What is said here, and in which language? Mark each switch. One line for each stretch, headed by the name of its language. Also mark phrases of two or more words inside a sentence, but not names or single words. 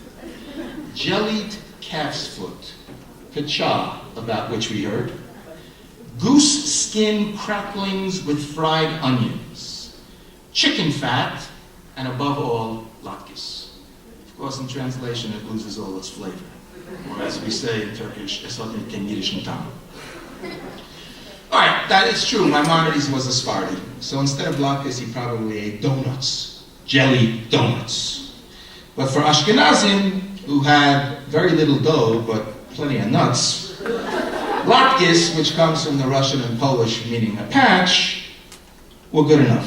English: Jellied calf's foot, picha, about which we heard. Goose skin cracklings with fried onions. Chicken fat, and above all, latkes. Of course, in translation, it loses all its flavor. Or as we say in Turkish, esotnik kenirish tam. All right, that is true. Maimonides was a Spartan. So instead of latkes, he probably ate donuts, jelly donuts. But for Ashkenazim, who had very little dough, but plenty of nuts, latkes, which comes from the Russian and Polish meaning a patch, were good enough.